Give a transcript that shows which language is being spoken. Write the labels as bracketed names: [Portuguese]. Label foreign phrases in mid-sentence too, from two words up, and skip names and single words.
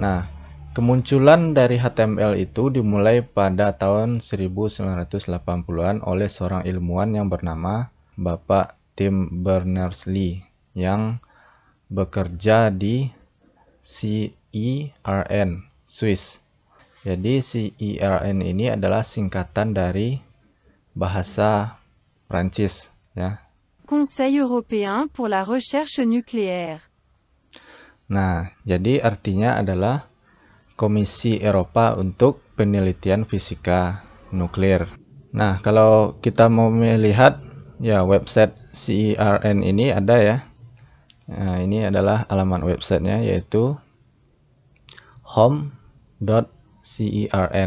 [Indonesian] Nah, Kemunculan dari HTML itu dimulai pada tahun 1980-an oleh seorang ilmuwan yang bernama Bapak Tim Berners-Lee yang bekerja di CERN, Swiss. Jadi CERN ini adalah singkatan dari bahasa Prancis, ya. [French] Conseil européen pour la recherche nucléaire. [Indonesian] Nah, jadi artinya adalah Komisi Eropa untuk Penelitian Fisika Nuklir. Nah, kalau kita mau melihat ya website CERN ini ada ya. Nah, ini adalah alamat websitenya yaitu home.cern.